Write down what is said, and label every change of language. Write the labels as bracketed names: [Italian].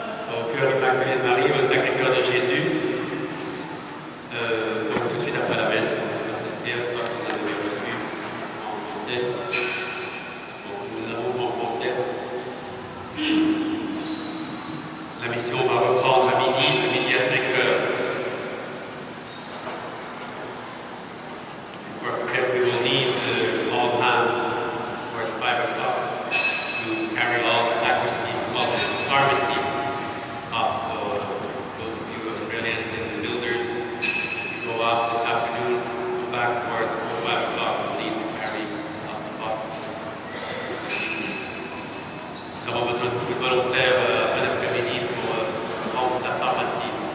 [French] Au cœur Immaculé de Marie, au Sacré-Cœur de Jésus. Donc tout de suite après la messe, on va s'inspirer, je crois qu'on a déjà reçu en français. Donc nous avons en français. La mission va reprendre à midi à 5 heures. [English] For we will need all hands towards 5 o'clock to carry all the sacristy, well, the pharmacy up. So those of you Australians and the builders, if you go off this afternoon, go back towards 5 o'clock, we'll need to carry up the box. [French] Nous avons besoin de beaucoup de volontaires fin d'après-midi pour rendre la pharmacie.